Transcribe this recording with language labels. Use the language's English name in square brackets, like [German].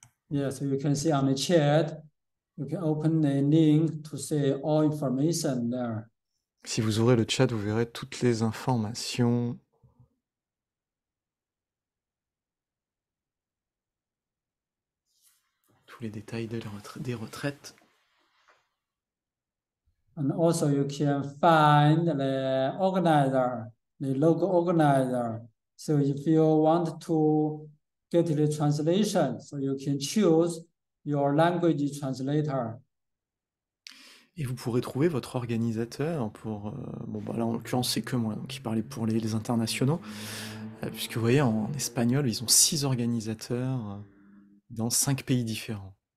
[English] Yeah, so you can see on the chat, you can open the link to see all information there. [French] Si vous ouvrez le chat, vous verrez toutes les informations. Tous les détails des retraites. [English] And also you can find the organizer, the local organizer. So if you want to get the translation, so you can choose your language translator. [French] Et vous pourrez trouver votre organisateur pour... bon, bah là, en l'occurrence, c'est que moi, donc il parlait pour les internationaux. Puisque vous voyez, en espagnol, ils ont 6 organisateurs dans 5 pays différents.